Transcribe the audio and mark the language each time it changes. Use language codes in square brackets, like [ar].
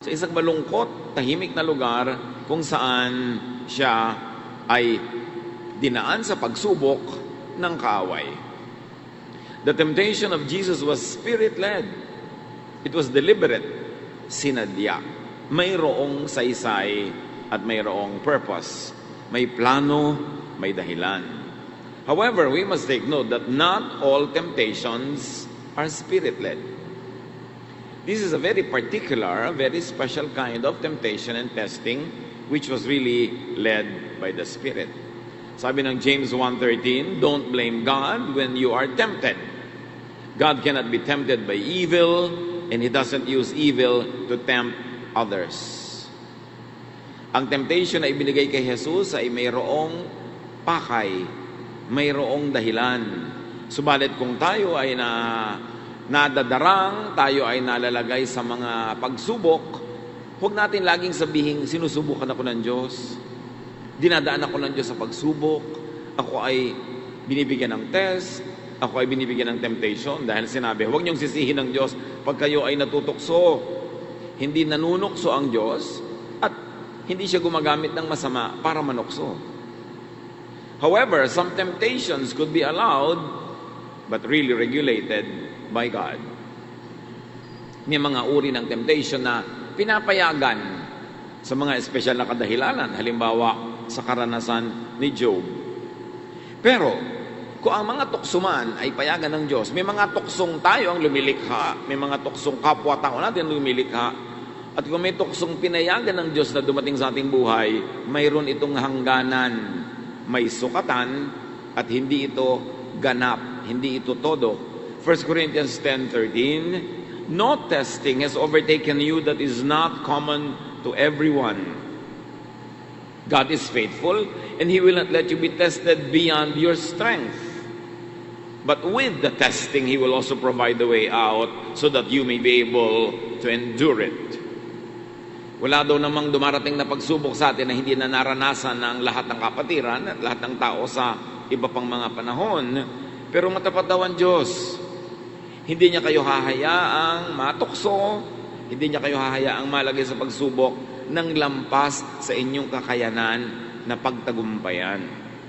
[tl] sa isang malungkot, tahimik na lugar kung saan siya ay dinaan sa pagsubok ng kaaway. [en] The temptation of Jesus was spirit-led. It was deliberate, sinadya. [tl] Mayroong saysay at mayroong purpose. May plano, may dahilan. [en] However, we must take note that not all temptations are spirit-led. This is a very particular, very special kind of temptation and testing which was really led by the Spirit. [tl] Sabi ng [en] James 1:13, don't blame God when you are tempted. God cannot be tempted by evil, and He doesn't use evil to tempt others. [tl] Ang temptation na ibinigay kay Jesus ay mayroong pakay, mayroong dahilan. Subalit kung tayo ay nadadarang, tayo ay nalalagay sa mga pagsubok, huwag natin laging sabihin, sinusubukan ako ng Diyos, dinadaan ako ng Diyos sa pagsubok, ako ay binibigyan ng test, ako ay binibigyan ng temptation, dahil sinabi, huwag niyong sisihin ng Diyos pag kayo ay natutukso. Hindi nanunukso ang Diyos at hindi siya gumagamit ng masama para manukso. [en] However, some temptations could be allowed but really regulated by God. [tl] May mga uri ng temptation na pinapayagan sa mga espesyal na kadahilanan, halimbawa sa karanasan ni Job. Pero kung ang mga tukso man ay payagan ng Diyos, may mga tuksong tayo ang lumilikha, may mga tuksong kapwa-tao natin ang lumilikha, at kung may tuksong pinayagan ng Diyos na dumating sa ating buhay, mayroon itong hangganan, may sukatan, at hindi ito ganap, hindi ito todo. [en] 1 Corinthians 10:13, no testing has overtaken you that is not common to everyone. God is faithful, and He will not let you be tested beyond your strength. But with the testing, He will also provide the way out so that you may be able to endure it. [tl] Wala daw namang dumarating na pagsubok sa atin na hindi na naranasan ng lahat ng kapatiran at lahat ng tao sa iba pang mga panahon. Pero matapat daw ang Diyos. Hindi niya kayo hahayaang matukso, hindi niya kayo hahayaang malagay sa pagsubok ng lampas sa inyong kakayanan na pagtagumpayan.